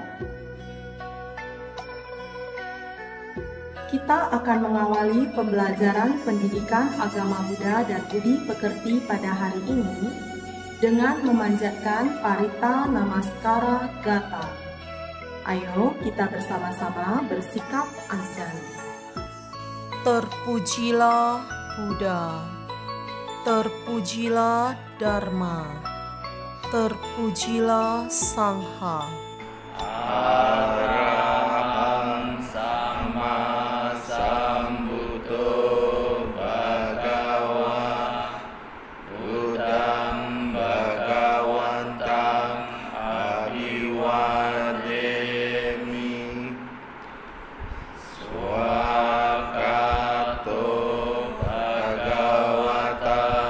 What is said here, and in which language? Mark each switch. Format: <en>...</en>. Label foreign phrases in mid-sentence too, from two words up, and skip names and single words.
<id>Kita akan mengawali pembelajaran pendidikan agama Buddha dan Budi Pekerti pada hari ini dengan memanjatkan Parita Namaskara Gata. Ayo kita bersama-sama bersikap anjan. Terpujilah Buddha, terpujilah Dharma, terpujilah Sangha.</id> <pi>Arahang Sama Sambuddho Bhagava Buddhang Bhagawantang Abhiwademi Swakato Bhagavata</pi>